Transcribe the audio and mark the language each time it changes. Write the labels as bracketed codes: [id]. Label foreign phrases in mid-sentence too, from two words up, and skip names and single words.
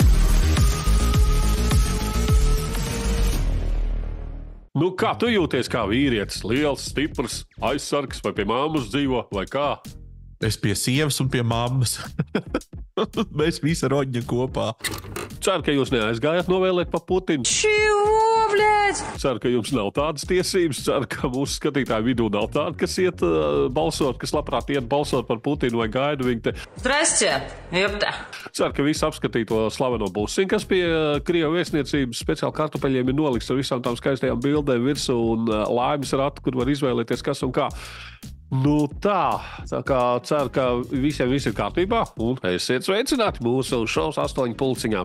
[lv] Nu, kā tu jūties kā vīrietis? Liels, stiprs, aizsargs vai pie mammas dzīvo, vai kā? Es pie sievas un pie mammas. Mēs visi roņģi kopā. Ceru, ka jūs neaizgājāt novēlēt pa Putinu. [ru] Чего, блядь? [lv] Ceru, ka jums nav tādas tiesības. Ceru, ka mūsu skatītāju vidū nav tāda, kas iet balsot, kas labprāt iet balsot par Putinu vai gaida viņu te. [ru] Здрасте, ёпта. [lv] Ceru, ka visi apskatīja to slaveno busiņu, kas pie Krievu vēstniecības speciāli kartupeļiem ir nolikts ar visām tām skaistajām bildēm virsū un laimes ratu, kur var izvēlēties kas un kā. Nu tā kā ceru, ka visiem viss ir kārtībā un esiet sveicināti mūsu šovs 8 pulciņā.